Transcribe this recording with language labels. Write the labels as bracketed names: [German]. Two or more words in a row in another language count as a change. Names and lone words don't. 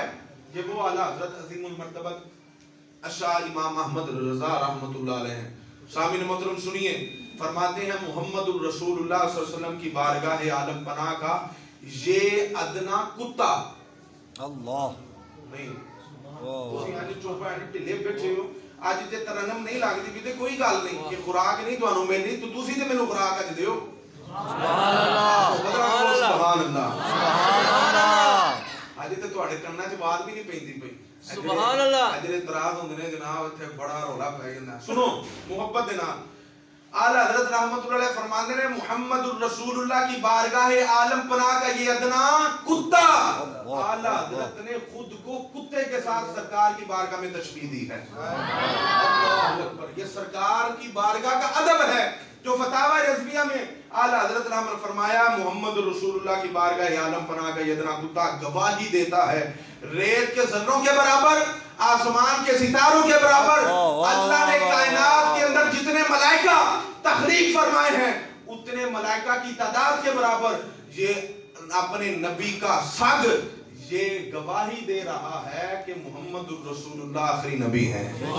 [Urdu] یہ وہ اعلیٰ حضرت عظیم المرتبت شاہ امام احمد رضا رحمۃ اللہ علیہ ہیں. سامعین محترم سنیے، فرماتے ہیں محمد الرسول اللہ صلی اللہ علیہ وسلم کی بارگاہ عالم پناہ کا یہ ادنا کتا اللہ [Punjabi] نہیں تسی اج چپ ہے ٹھلے بیٹھے ہو اج تے ترنم نہیں لگدی بھی تے کوئی گل نہیں کہ خوراک نہیں تانوں ملنی تو تسی تے مینوں خوراک اج دیو سبحان اللہ سبحان اللہ سبحان اللہ اج تے تواڈے کناں چ بات بھی نہیں پیندی پئی سبحان اللہ اج دے تراز ہوندے نے جناب ایتھے بڑا رولا پے جاندا سنو محبت دے نال اعلی حضرت رحمت اللہ علیہ فرماندے نے [Urdu] محمد الرسول اللہ کی بارگاہ عالم پناہ کا یہ ادنا کتا اعلی حضرت نے خود کو کتے کے ساتھ سرکار کی بارگاہ میں تشبیہ دی ہے اللہ اکبر یہ سرکار کی بارگاہ کا ادب ہے جو فتاوی رضویہ میں اعلی حضرت رحمت فرمایا محمد الرسول اللہ کی بارگاہ عالم پناہ کا یہ ادنا کتا گواہی دیتا ہے ریت کے ذروں کے برابر آسمان کے ستاروں کے برابر اللہ نے کائنات کے اندر جتنے ملائکہ تخلیق فرمائے ہیں اتنے ملائکہ کی تعداد کے برابر یہ اپنے نبی کا سگ یہ گواہی دے رہا ہے کہ محمد الرسول اللہ آخری نبی ہیں